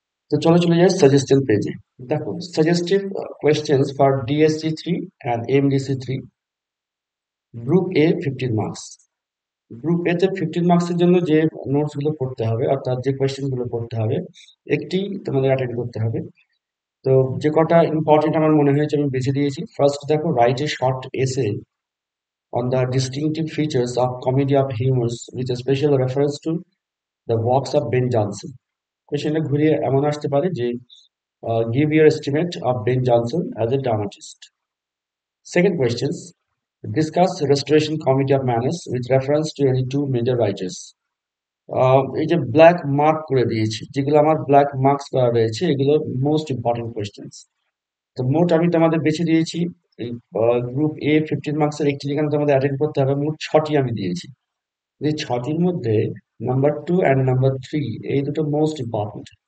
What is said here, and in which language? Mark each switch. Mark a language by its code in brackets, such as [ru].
[bn] তো চলো চলে যাই সাজেস্টেড পেজে। দেখো [en] suggestive questions for DSC 3 and MDC 3, [bn] group A 15 marks. Group এ তে 15 মার্কসের জন্য যে নোটস গুলো পড়তে হবে অর্থাৎ যে কোয়েশ্চেন গুলো পড়তে হবে একটি তোমাদের অ্যাটেন্ড করতে হবে। তো যে কটা ইম্পর্টেন্ট আমার মনে হয়েছে আমি বেছে দিয়েছি। [en] First দেখো, write a short essay on the distinctive features of comedy of humors with a special reference to the works of Ben Jonson. [bn] কোয়েশ্চেনটা ঘুরিয়ে এমন আসতে পারে যে [en] give your estimate of Ben Jonson as a dramatist. Second questions, discuss restoration comedy of manners with reference to any two major writers. [bn] এই যে black mark করে দিয়েছি, যেগুলো আমার ব্ল্যাক মার্কস করা রয়েছে এগুলো মোস্ট ইম্পর্টেন্ট কোয়েশ্চেন্স। তো মোট আমি তোমাদের বেছে দিয়েছি এই গ্রুপ এ 15 মার্কসের একটি যেখানে তোমাদের অ্যাটেন্ড করতে হবে, মোট 6টি আমি দিয়েছি। এই 6টির মধ্যে নাম্বার 2 অ্যান্ড নাম্বার 3 এই দুটো মোস্ট ইম্পর্টেন্ট।